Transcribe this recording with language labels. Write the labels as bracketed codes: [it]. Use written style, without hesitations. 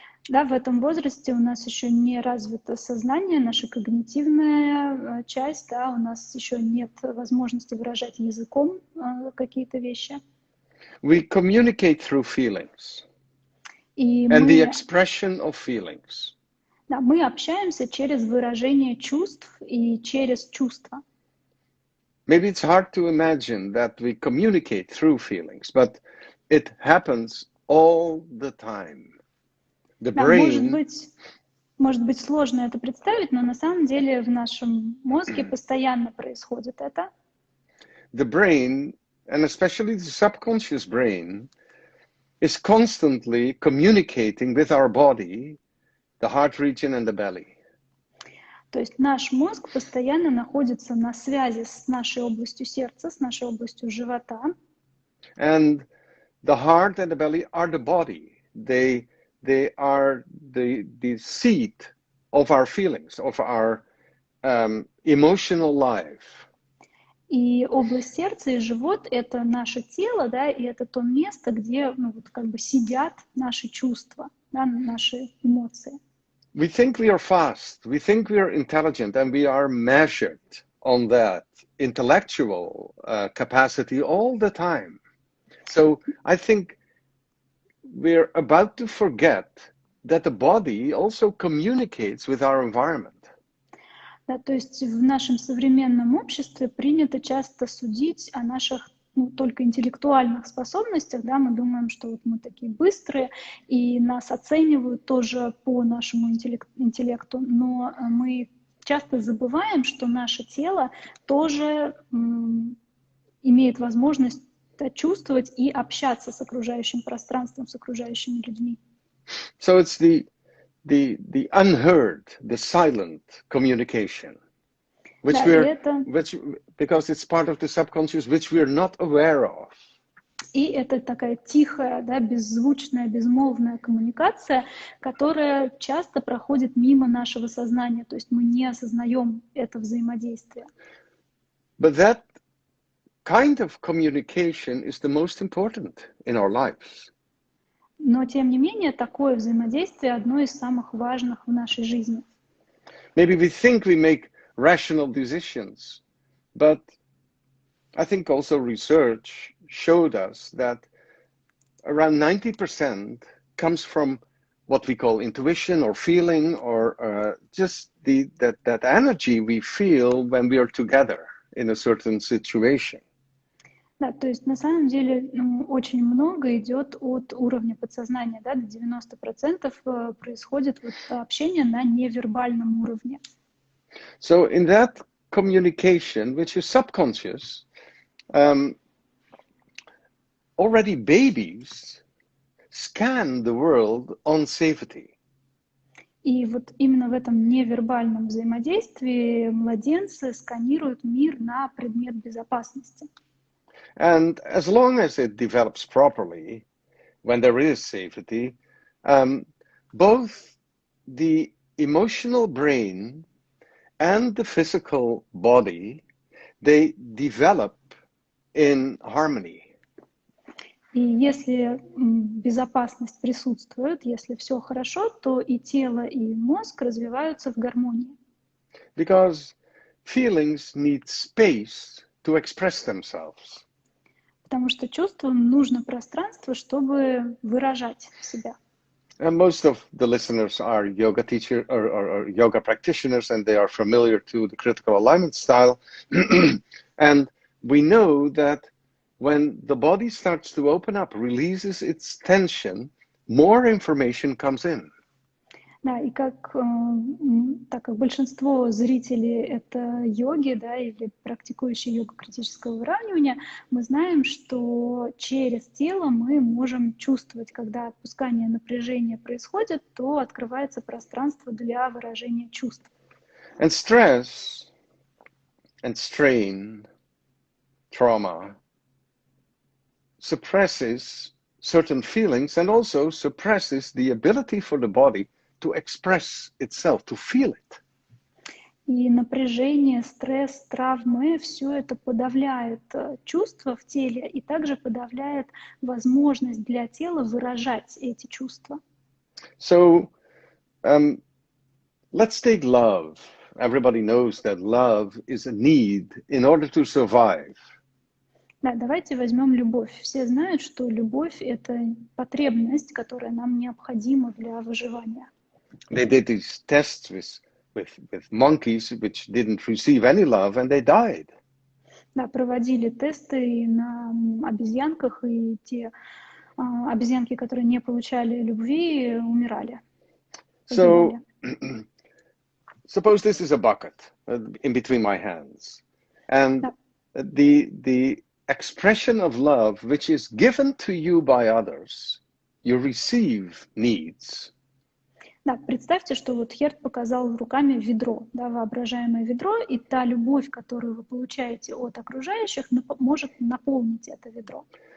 [ru] Да, в этом возрасте у нас еще не развито сознание, наша когнитивная часть, да, у нас еще нет возможности выражать языком какие-то вещи. [en] We communicate through feelings and the expression of feelings. [ru] Да, мы общаемся через выражение чувств и через чувства. [en] Maybe it's hard to imagine that we communicate through feelings, but it happens all the time. The brain... [ru] Да, может быть сложно это представить, но на самом деле в нашем мозге постоянно происходит это. [en] The brain, and especially the subconscious brain, is constantly communicating with our body, the heart region and the belly. [ru] То есть наш мозг постоянно находится на связи с нашей областью сердца, с нашей областью живота. [en] And the heart and the belly are the body. They are the seat of our feelings, of our emotional life. [ru] И область сердца и живот — это наше тело, да, и это то место, где, ну, вот как бы сидят наши чувства, да, наши эмоции. [en] We think we are fast, we think we are intelligent, and we are measured on that intellectual capacity all the time. So I think we're about to forget that the body also communicates with our environment. [ru] Да, то есть в нашем современном обществе принято часто судить о наших, ну, только интеллектуальных способностях, да, мы думаем, что вот мы такие быстрые, и нас оценивают тоже по нашему интеллекту, но мы часто забываем, что наше тело тоже имеет возможность чувствовать и общаться с окружающим пространством, с окружающими людьми. [en] So it's the unheard, the silent communication, which because it's part of the subconscious, which we're not aware of. [ru] И это такая тихая, да, беззвучная, безмолвная коммуникация, которая часто проходит мимо нашего сознания, то есть мы не осознаем это взаимодействие. [en] But that kind of communication is the most important in our lives. [ru] Но, тем не менее, такое взаимодействие одно из самых важных в нашей жизни. [en] Maybe we think we make rational decisions, but I think also research showed us that around 90% comes from what we call intuition or feeling, or just that energy we feel when we are together in a certain situation. [ru] Да, то есть на самом деле очень много идет от уровня подсознания, да, до 90% происходит вот общение на невербальном уровне. [en] So in that communication, which is subconscious, already babies scan the world on safety. [ru] И вот именно в этом невербальном взаимодействии младенцы сканируют мир на предмет безопасности. [en] And as long as it develops properly, when there is safety, both the emotional brain and the physical body, they develop in harmony. [ru] И если безопасность присутствует, если все хорошо, то и тело, и мозг развиваются в гармонии. [en] Because feelings need space to express themselves. [ru] Потому что чувствам нужно пространство, чтобы выражать себя. [en] And most of the listeners are yoga teachers or yoga practitioners, and they are familiar to the critical alignment style. And we know that when the body starts to open up, releases its tension, more information comes in. [ru] Да, и так как большинство зрителей это йоги, да, или практикующие йогу критического выравнивания, мы знаем, что через тело мы можем чувствовать, когда отпускание напряжения происходит, то открывается пространство для выражения чувств. [en] And stress and strain, trauma, suppresses certain feelings and also suppresses the ability for the body to express itself, to feel it. [ru] И напряжение, стресс, травмы, все это подавляет чувства в теле и также подавляет возможность для тела выражать эти чувства. [en] So, let's take love. Everybody knows that love is a need in order to survive. [ru] Да, давайте возьмем любовь. Все знают, что любовь — это потребность, которая нам необходима для выживания. [en] They did these tests with monkeys which didn't receive any love and they died. [ru] Да, проводили тесты и на обезьянках, и те обезьянки, которые не получали любви, умирали. [en] So, suppose this is a bucket in between my hands, and the expression of love which is given to you by others, you receive needs. [ru] Да, представьте, что вот Херт показал руками ведро, да, воображаемое ведро, и та любовь, которую вы получаете от окружающих, может наполнить это ведро.